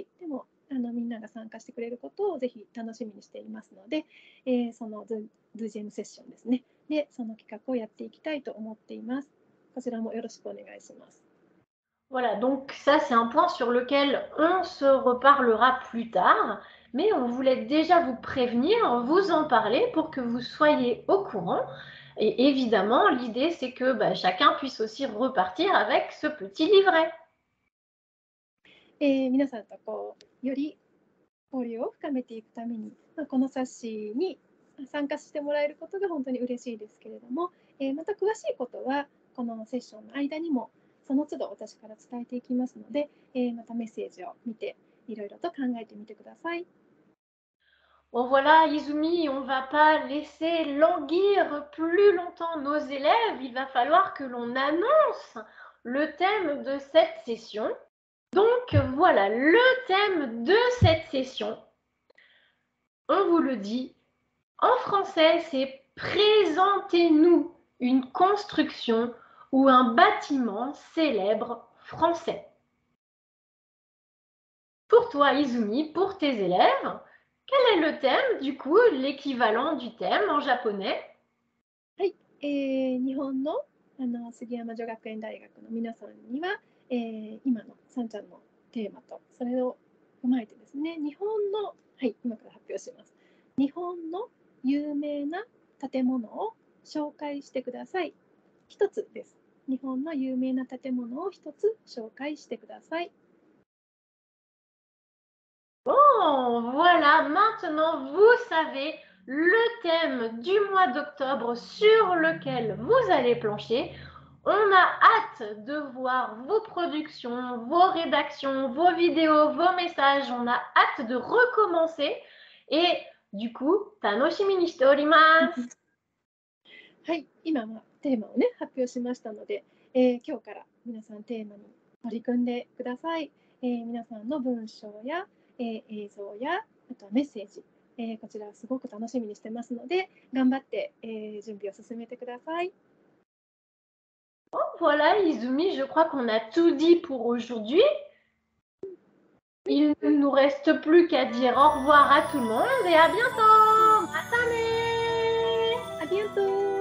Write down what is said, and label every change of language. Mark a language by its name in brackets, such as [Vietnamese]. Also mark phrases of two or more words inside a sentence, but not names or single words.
[Japanese] でもみんなが参加してくれることをぜひ楽しみにしていますので、そのZooGMセッションですね。で、その企画をやっていきたいと思っています。こちらもよろしくお願いします。 [French] Voilà, donc ça c'est un point sur lequel on se reparlera plus tard, mais on voulait déjà vous prévenir, vous en parler pour que vous soyez au courant. Et évidemment, l'idée c'est que chacun puisse aussi repartir avec ce petit livret. [Japanese] 皆さんとこうより交流を深めていくために、この冊子に参加してもらえることが本当に嬉しいですけれども、また詳しいことはこのセッションの間にもその都度私から伝えていきますので、またメッセージを見ていろいろと考えてみてください。 [French] Bon voilà, Izumi, on va pas laisser languir plus longtemps nos élèves. Il va falloir que l'on annonce le thème de cette session. Donc voilà, le thème de cette session, on vous le dit, en français, c'est « Présentez-nous une construction ou un bâtiment célèbre français ». Pour toi, Izumi, pour tes élèves, quel est le thème, du coup, l'équivalent du thème en japonais? [Japanese] はい、日本の杉山女学園大学の皆さんには、今のさんちゃんのテーマとそれを踏まえてですね、日本の、はい、今から発表します。日本の有名な建物を紹介してください。一つです。日本の有名な建物を一つ紹介してください。 [French] Bon, voilà, maintenant vous savez le thème du mois d'octobre sur lequel vous allez plancher. On a hâte de voir vos productions, vos rédactions, vos vidéos, vos messages. On a hâte de recommencer. Et du coup, [Japanese] 楽しみにしております. はい、今はテーマをね発表しましたので、今日から皆さんテーマに取り組んでください。皆さんの文章や、映像やあとはメッセージ、こちらすごく楽しみにしてますので頑張って、準備を進めてください。 [French] Bon, voilà, Izumi, je crois qu'on a tout dit pour aujourd'hui. Il ne nous reste plus qu'à dire au revoir à tout le monde et à bientôt. [Japanese] またね! [French] À bientôt!